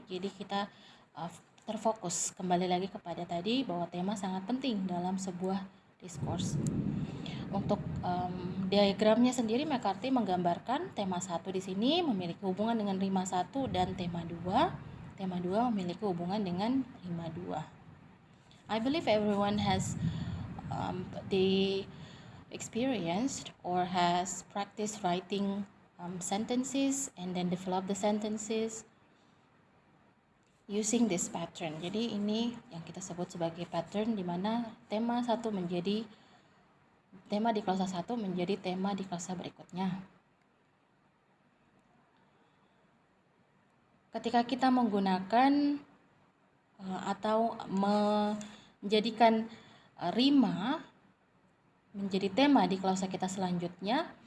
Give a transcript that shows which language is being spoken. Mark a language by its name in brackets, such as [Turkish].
[Indonesian] Jadi kita terfokus kembali lagi kepada tadi bahwa tema sangat penting dalam sebuah diskurs. Untuk diagramnya sendiri, McCarthy menggambarkan tema 1 di sini memiliki hubungan dengan rima 1 dan tema 2. Tema 2 memiliki hubungan dengan rima 2. [English] I believe everyone has the experienced or has practiced writing sentences and then develop the sentences using this pattern. [Indonesian] Jadi ini yang kita sebut sebagai pattern di mana tema 1 menjadi tema di klausa 1 menjadi tema di klausa berikutnya. ketika kita menggunakan atau menjadikan rima menjadi tema di klausa kita selanjutnya,